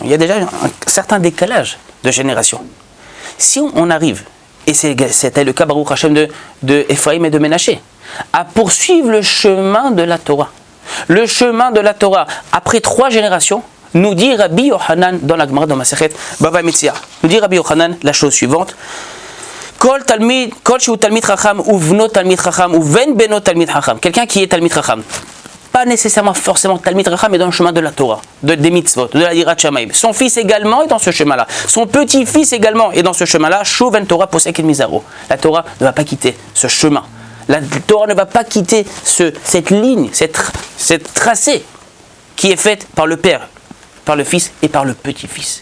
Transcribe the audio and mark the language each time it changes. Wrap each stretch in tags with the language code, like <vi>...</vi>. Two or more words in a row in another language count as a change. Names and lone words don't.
<fr>Il y a déjà un certain décalage de génération. Si on arrive, et c'était le cas</fr> <he>ברוך השם</he> <fr>de Ephraim et de Ménaché, à poursuivre le chemin de la Torah. Le chemin de la Torah, après 3 générations, nous dit Rabbi Yochanan dans la Gemara dans Masechet Bava Metzia. Nous dit Rabbi Yochanan la chose suivante.</fr> <he>כל שהוא תלמיד חכם ובנו תלמיד חכם ובן בנו תלמיד חכם.</he> <fr>Quelqu'un qui est</fr> <he>תלמיד חכם.</he> <fr>Pas nécessairement forcément</fr> <he>תלמיד חכם,</he> <fr>mais dans le chemin de la Torah, des mitzvot, de la</fr> <he>יראת שמים.</he> <fr>Son fils également est dans ce chemin-là. Son petit-fils également est dans ce chemin-là.</fr> <he>שוב אין תורה פוסקת מזרעו. La Torah ne va pas quitter ce chemin.</he> <fr>La Torah ne va pas quitter cette ligne, cette tracée qui est faite par le père, par le fils et par le petit-fils.</fr>